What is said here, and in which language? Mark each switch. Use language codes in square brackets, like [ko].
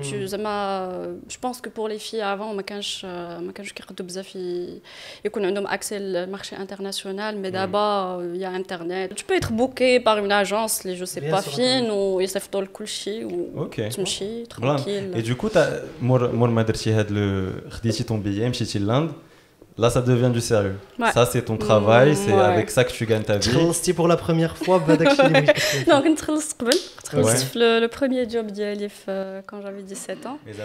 [fr] je pense que pour les filles avant, [ar] ما كانش كيقدوا بزاف يكون عندهم [fr] accès au marché international, mais d'abord, il y a Internet. Tu peux être booké par une agence, les je sais pas fine, ou [ar] يصيفطوا لك كل شيء وتمشي [fr] tranquille. Et du coup, [ar] مور ما درتي خديتي [fr] ton billet, [ar] مشيتي للند. [fr] Là, ça devient du sérieux. Ouais. Ça, c'est ton travail, c'est avec ça que tu gagnes ta vie. Tu pour la première fois, Non, le premier job d'Alif quand j'avais 17 ans.